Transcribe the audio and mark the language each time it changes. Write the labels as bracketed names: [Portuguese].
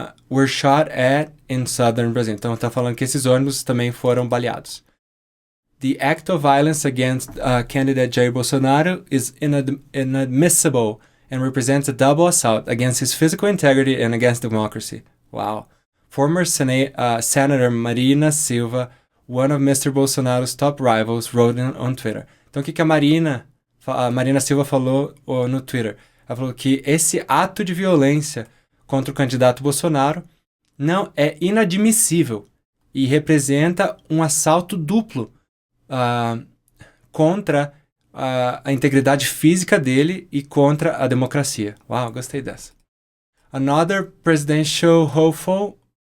[English] Were shot at in southern Brazil. [Portuguese] Então tá falando que esses ônibus também foram baleados. [English] The act of violence against candidate Jair Bolsonaro is inadmissible and represents a double assault against his physical integrity and against democracy. Wow. Former Senator Marina Silva, one of Mr. Bolsonaro's top rivals, wrote on Twitter. [Portuguese] Então, o que a Marina Silva falou no Twitter? Ela falou que esse ato de violência contra o candidato Bolsonaro não é inadmissível e representa um assalto duplo contra a integridade física dele e contra a democracia. Uau, gostei dessa. [English] Another presidential hopeful.